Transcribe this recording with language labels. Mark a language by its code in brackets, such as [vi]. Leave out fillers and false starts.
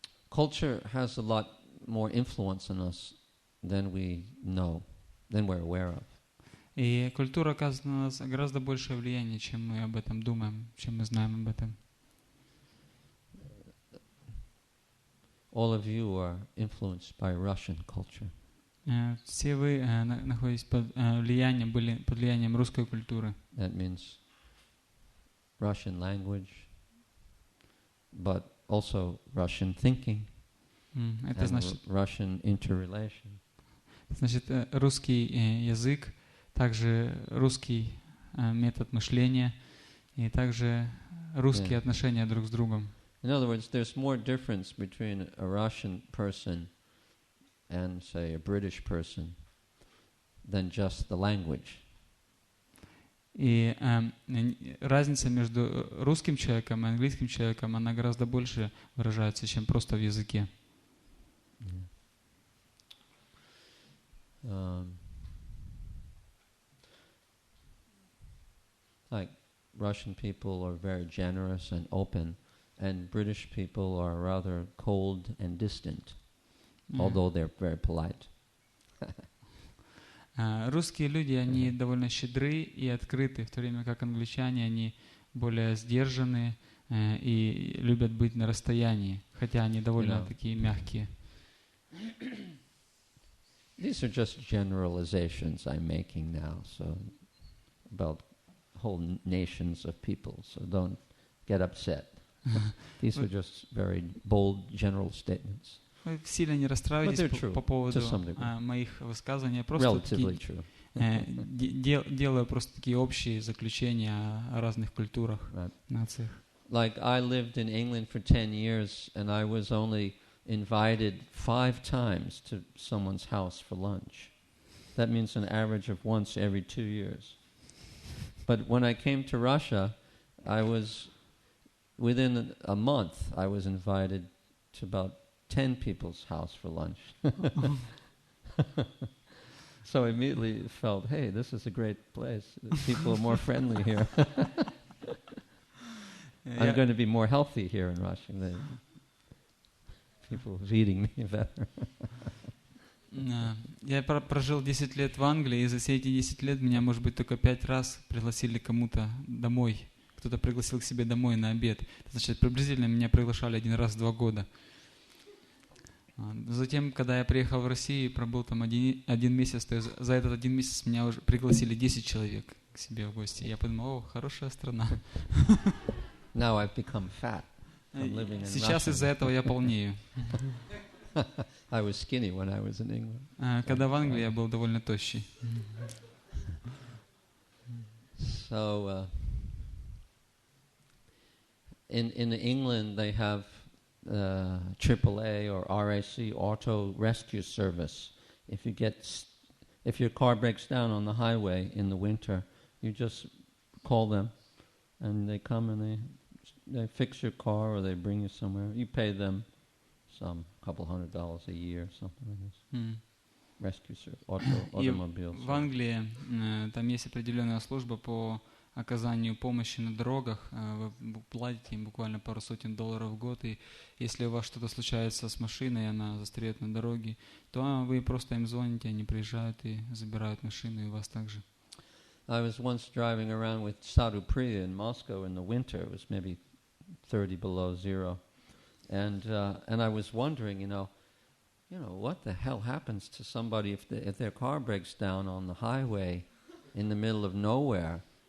[en] Culture has a lot more influence on us than we know, than we're aware of. [ru] И культура оказывает на нас гораздо большее влияние, чем мы об этом думаем, чем мы знаем об этом. [en] All of you are influenced by Russian culture. [ru] Все вы находитесь под влиянием русской культуры. [en] That means Russian language, but also Russian thinking, [ru] Это значит, [en] Russian interrelation. [ru] Значит, русский язык, также русский метод мышления и также русские отношения друг с другом. [en] In other words, there's more difference between a Russian person and, say, a British person than just the language. [ru] И разница между русским человеком и английским человеком, она гораздо больше выражается, чем просто в языке. [en] Like Russian people are very generous and open, and British people are rather cold and distant, although they're very polite. [ru] Русские люди, они довольно щедры и открыты, в то время как англичане, они более сдержанные и любят быть на расстоянии, хотя они довольно такие мягкие. [en] These are just generalizations I'm making now, so about whole nations of people, so don't get upset. These are just very bold general statements. [ru] Вы сильно не расстраивайтесь по поводу моих высказываний. Я просто делаю просто такие общие заключения о разных культурах, нациях. [en] Like I lived in England for 10 years, and I was only invited 5 times to someone's house for lunch. That means an average of once every 2 years. But when I came to Russia, I was, within a month, I was invited to about 10 people's house for lunch. So I immediately felt, hey, this is a great place. People are more friendly here. I'm going to be more healthy here in Russia. People feeding me better. [ru] Я прожил 10 лет в Англии, и за все эти 10 лет меня, может быть, только 5 раз пригласили кому-то домой. Кто-то пригласил к себе домой на обед. Значит, приблизительно меня приглашали 1 раз в 2 года. Затем, когда я приехал в Россию и пробыл там один месяц, то за этот 1 месяц меня уже пригласили 10 человек к себе в гости. Я подумал, о, хорошая страна. [en] Now I've become fat from living in [ru] Сейчас из-за этого я полнею. [en] I was skinny when I was in England. [ru] Когда в Англии я был довольно тощий. [en] So in England they have AAA or RAC auto rescue service. If your car breaks down on the highway in the winter, you just call them, and they come and they fix your car or they bring you somewhere. You pay them some couple $100 a year, something like this. Rescue service, automobile. [ru] В Англии там есть определенная служба по оказанию помощи на дорогах. Вы платите им буквально пару сотен $100 в год, и если у вас что-то случается с машиной, и она застряет на дороге, то вы просто им звоните, они приезжают и забирают машину, и вас также. [en] I was once driving around with Sadhu Priya in Moscow in the winter. It was maybe 30 below zero. And I was wondering, you know, what the hell happens to somebody if their car breaks down on the highway in the middle of nowhere?